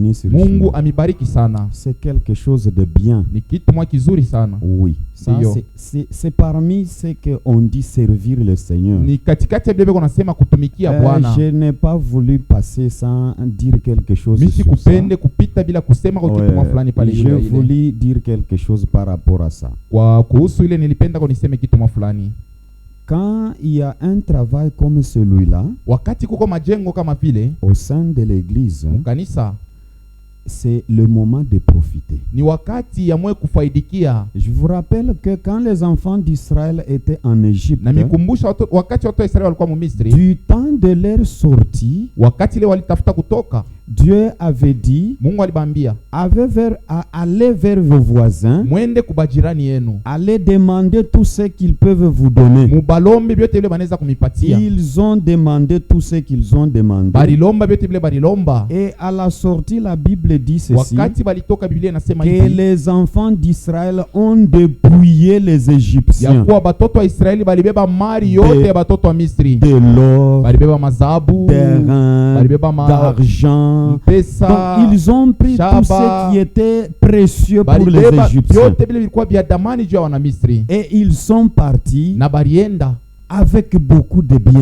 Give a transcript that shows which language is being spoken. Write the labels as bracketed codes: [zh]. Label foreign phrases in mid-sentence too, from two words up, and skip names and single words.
[sw] Mungu amibariki sana. [fr] C'est quelque chose de bien. [sw] Ni kitu mwa kizuri sana. [fr] Oui. Ça c'est parmi ce qu'on dit servir le Seigneur. [sw] Ni katikati ya Biblia kunasema kutumikia Bwana. [fr] Je n'ai pas voulu passer sans dire quelque chose. [sw] Mimi kupende kupita bila kusema kwa kitu mwa fulani pale ile. [fr] Je voulais dire quelque chose par rapport à ça. [sw] Kwa kuhusu ile nilipenda kwa niseme kitu mwa fulani. [fr] Quand il y a un travail comme celui-là, [sw] wakati kuko majengo kama vile [fr] au sein de l'église, [sw] kanisa, [fr] c'est le moment de profiter. [sw] Ni wakati ya mwe kufaidikia. [fr] Je vous rappelle que quand les enfants d'Israël étaient en Égypte, [sw] na mikumbusha wakati watu wa Israeli walikuwa mu Misri, [fr] du temps de leur sortie, [sw] wakati ile walitafuta kutoka, [fr] Dieu avait dit, [sw] Mungu alibambia, [fr] allez vers vos voisins, [sw] mwende kubajirani yenu, [fr] allez demander tout ce qu'ils peuvent vous donner. [sw] Mubalombe byote bile banaweza kumipatia. [fr] Ils ont demandé tout ce qu'ils ont demandé. [sw] Barilomba byote bile barilomba. [fr] Et à la sortie, la Bible dit ceci, [sw] wakati balitoka Biblia inasema [fr] que les enfants d'Israël ont dépouillé les Égyptiens. [sw] Ya kuwa batoto wa Israeli balibeba mali yote ya batoto wa Misri. [fr] De l'or, [sw] balibeba mazabu, [fr] terrain, [sw] balibeba [fr] d'argent. [sw] Pesa, [fr] donc ils ont pris tout ce qui était précieux pour les Égyptiens. Et ils sont partis avec beaucoup de biens.